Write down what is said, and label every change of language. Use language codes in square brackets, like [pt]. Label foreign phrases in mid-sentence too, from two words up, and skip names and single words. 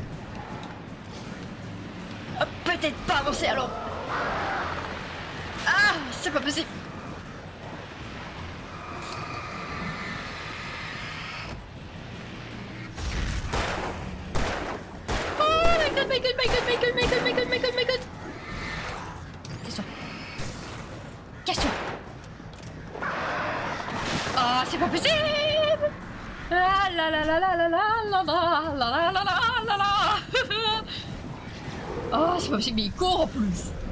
[fr] Oh, peut-être pas avancer alors. Ah, c'est pas possible. [en] Oh my god, my god, my god, my god, my god, my god, my god, my god. [fr] Casse-toi. Casse-toi. Oh, c'est pas possible. Ah la la la la la la la la la la la la la. Oh, c'est pas possible, mais il court en plus.